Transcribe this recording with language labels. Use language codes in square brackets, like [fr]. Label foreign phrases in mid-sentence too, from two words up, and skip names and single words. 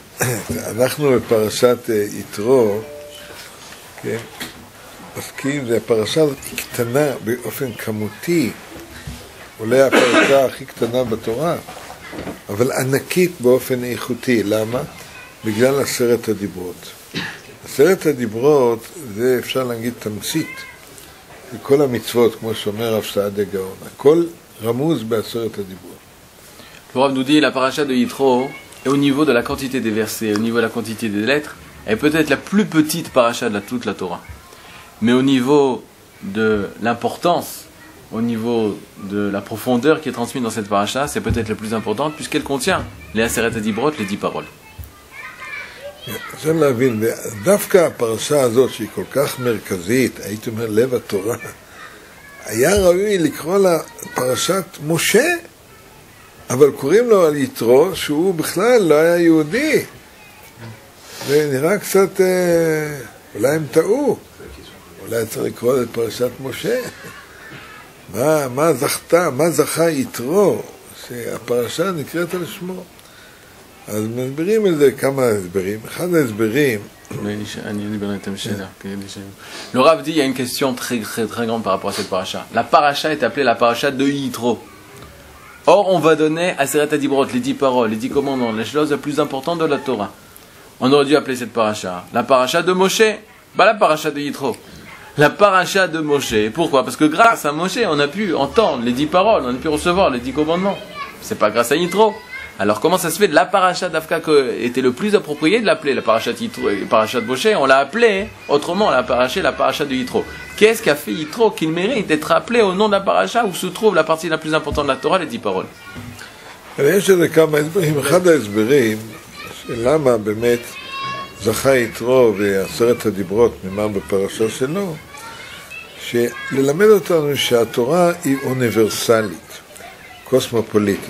[he] אנחנו בפרשת יתרו, כן, עוסקים, הפרשה הזאת היא קטנה באופן כמותי, אולי הפרשה הכי קטנה בתורה, אבל ענקית באופן איכותי. למה? בגלל 10 הדיברות. 10 הדיברות זה אפשר להגיד תמצית לכל המצוות, כמו שאומר רב סעדיה גאון. הכל רמוז ב10 הדיברות. [fr] Le Rav nous dit la paracha de Yitro, et au niveau de la quantité des versets, au niveau de la quantité des lettres, elle est peut-être la plus petite paracha de toute la Torah. Mais au niveau de l'importance, au niveau de la profondeur qui est transmise dans cette paracha, c'est peut-être la plus importante puisqu'elle contient les [he] עשרת הדברות, [fr] les 10 paroles. [he] אפשר להבין, דווקא הפרשה הזאת שהיא כל כך מרכזית, הייתי אומר לב התורה, היה ראוי לקרוא לה פרשת משה, אבל קוראים לו על יתרו שהוא בכלל לא היה יהודי. זה נראה קצת, אולי הם טעו, אולי צריך לקרוא את פרשת משה. מה זכה יתרו שהפרשה נקראת על שמו? אז מסבירים את זה כמה הסברים. אחד ההסברים... [fr] Le Rav dit il y a une question très grande par rapport à cette paracha. La paracha est appelée la paracha de Yitro. Or, on va donner à [he] עשרת הדברות, [fr] les 10 paroles, les 10 commandements, les choses les plus importantes de la Torah. On aurait dû appeler cette paracha la paracha de Moshe, pas la paracha de Yitro. La paracha de Moshe. Pourquoi? Parce que grâce à Moshe, on a pu entendre les 10 paroles, on a pu recevoir les 10 commandements. C'est pas grâce à Yitro. Alors comment ça se fait de la paracha d'Afka était le plus approprié de l'appeler la paracha de Yitro, la paracha de Moshe? On l'a appelé autrement, on l'a paracha la paracha de Yitro. Qu'est-ce qu'a fait Yitro qu'il mérite d'être appelé au nom de la paracha où se trouve la partie la plus importante de la Torah, les 10 paroles? [he] יש לזה כמה הסברים. אחד ההסברים למה באמת זכה יתרו ו10 הדיברות נאמר בפרשה שלו, שללמד אותנו שהתורה היא אוניברסלית, קוסמופוליטית.